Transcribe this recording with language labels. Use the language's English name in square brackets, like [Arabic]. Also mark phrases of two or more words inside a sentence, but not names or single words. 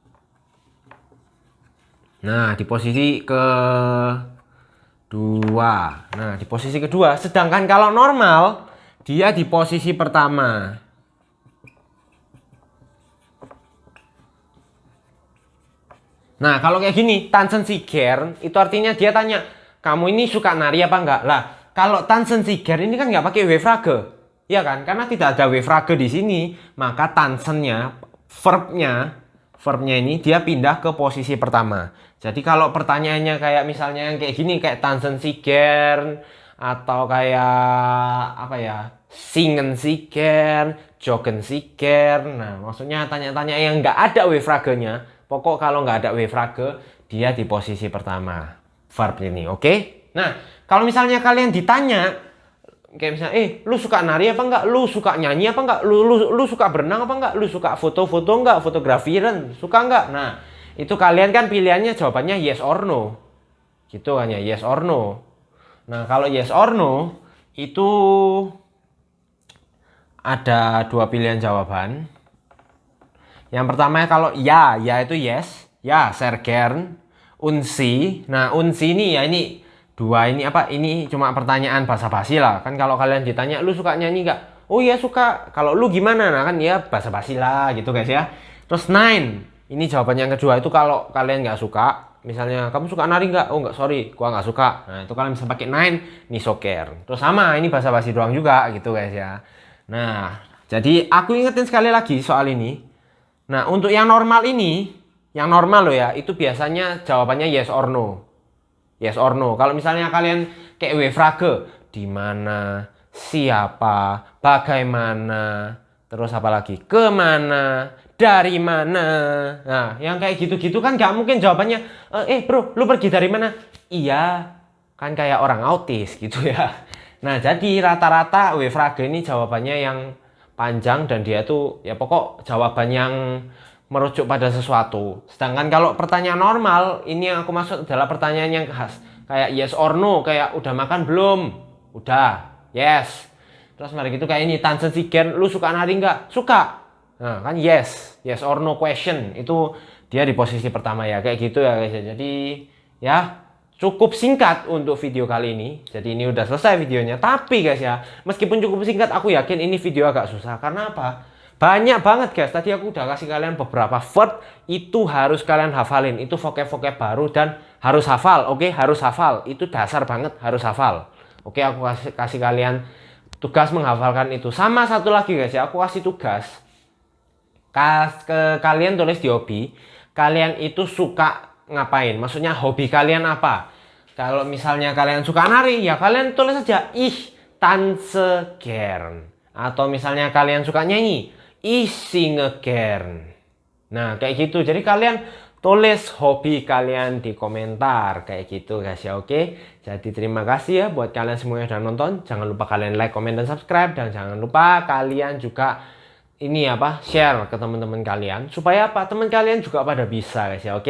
[Indonesian] Nah, di posisi kedua. Nah, di posisi kedua. Sedangkan kalau normal, dia di posisi pertama. Nah, kalau kayak gini, [German] tanzen Sie gern, [Indonesian] itu artinya dia tanya, kamu ini suka nari apa enggak? Lah, kalau [German] tanzen Sie gern [Indonesian] ini kan nggak pakai W-frage. Ya kan? Karena tidak ada W-frage di sini, maka tanzennya, verbnya ini dia pindah ke posisi pertama. Jadi kalau pertanyaannya kayak misalnya yang kayak gini, kayak [German] tanzen Sie gern [Indonesian] atau kayak apa ya, [German] singen Sie gern, joggen Sie gern. [Indonesian] Nah maksudnya tanya-tanya yang nggak ada W-frage-nya. Pokok kalau nggak ada W-frage, dia di posisi pertama verb ini, oke? Nah kalau misalnya kalian ditanya kayak misalnya, lu suka nari apa enggak? Lu suka nyanyi apa enggak? Lu suka berenang apa enggak? Lu suka foto-foto enggak? Fotografiran, suka enggak? Nah, itu kalian kan pilihannya jawabannya [English] yes or no. [Indonesian] Gitu hanya [English] yes or no. [Indonesian] Nah, kalau [English] yes or no [Indonesian] itu ada dua pilihan jawaban. Yang pertama kalau ya itu yes. Ya, [German] sehr gern. Unsi. [Indonesian] Nah, unsi ini ya ini dua ini apa? Ini cuma pertanyaan basa-basi lah. Kan kalau kalian ditanya, lu suka nyanyi nggak? Oh iya suka. Kalau lu gimana? Nah kan ya basa-basi lah gitu guys ya. Terus nine. Ini jawabannya yang kedua itu kalau kalian nggak suka. Misalnya kamu suka nari nggak? Oh nggak, sorry, gua nggak suka. Nah itu kalian bisa pakai nine, nisoker. Terus sama, ini basa-basi doang juga gitu guys ya. Nah, jadi aku ingetin sekali lagi soal ini. Nah untuk yang normal ini, yang normal loh ya, itu biasanya jawabannya [English] yes or no. Yes or no. [Indonesian] Kalau misalnya kalian kayak W-frage, di mana, siapa, bagaimana, terus apa lagi, kemana, dari mana. Nah, yang kayak gitu-gitu kan gak mungkin jawabannya, bro, lu pergi dari mana? Iya, kan kayak orang autis gitu ya. Nah, jadi rata-rata W-frage ini jawabannya yang panjang dan dia tuh ya pokok jawaban yang merujuk pada sesuatu. Sedangkan kalau pertanyaan normal, ini yang aku maksud adalah pertanyaan yang khas. [English] Kayak yes or no, [Indonesian] kayak udah makan belum? Udah, yes. Terus mari gitu kayak ini, [German] Tansen Sigen, [Indonesian] lu suka nari nggak? Suka. Nah kan yes, [English] yes or no question. [Indonesian] Itu dia di posisi pertama ya, kayak gitu ya guys. Jadi ya cukup singkat untuk video kali ini. Jadi ini udah selesai videonya. Tapi guys ya, meskipun cukup singkat, aku yakin ini video agak susah. Karena apa? Banyak banget guys, tadi aku udah kasih kalian beberapa word, itu harus kalian hafalin. Itu vocab-vocab baru dan harus hafal, oke? Harus hafal, itu dasar banget, harus hafal. Oke, aku kasih kalian tugas menghafalkan itu. Sama satu lagi guys ya, aku kasih tugas. Ke kalian tulis di hobi, kalian itu suka ngapain? Maksudnya hobi kalian apa? Kalau misalnya kalian suka nari, ya kalian tulis aja, [German] ich tanze gern. [Indonesian] Atau misalnya kalian suka nyanyi, [German] ich singe gern. [Indonesian] Nah kayak gitu, jadi kalian tulis hobi kalian di komentar kayak gitu guys ya, oke. Jadi terima kasih ya buat kalian semua yang udah nonton. Jangan lupa kalian like, comment, dan subscribe. Dan jangan lupa kalian juga ini apa, share ke teman-teman kalian supaya apa, teman kalian juga pada bisa guys ya, oke.